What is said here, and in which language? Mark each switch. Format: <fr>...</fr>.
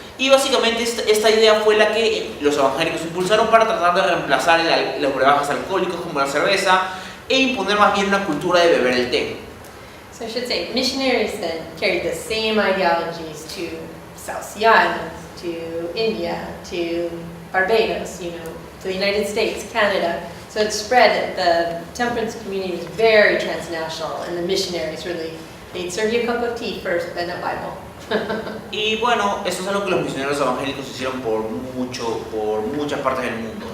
<es>Y básicamente esta idea fue la que los evangélicos impulsaron para tratar de reemplazar los brebajes alcohólicos como la cerveza e imponer más bien una cultura de beber el té.</es> <en>So I should say, missionaries then carried the same ideologies to South Sea Islands, to India, to Barbados, to the United States, Canada. So it spread. The temperance community was very transnational, and the missionaries really, they'd serve you a cup of tea first, then a Bible.</en> <es>Y bueno, esto es algo que los misioneros evangélicos hicieron por muchas partes del mundo.</es>